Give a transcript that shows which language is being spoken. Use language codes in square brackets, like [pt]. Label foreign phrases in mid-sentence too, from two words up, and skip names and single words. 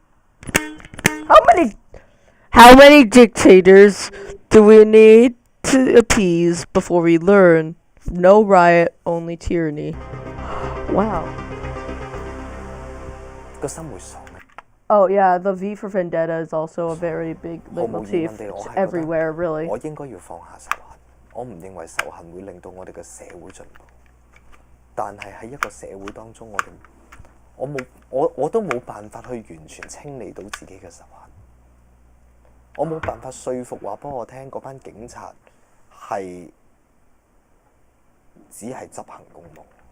[en] How many dictators do we need to appease before we learn? No riot, only tyranny. Wow. Oh yeah, the V for Vendetta is also a very big motif. It's everywhere, really. [yue] 我應該要放下仇恨，我唔認為仇恨會令到我哋嘅社會進步。但係喺一個社會當中，我都冇辦法去完全清理到自己嘅仇恨。我冇辦法說服話俾我聽嗰班警察係只係執行公務。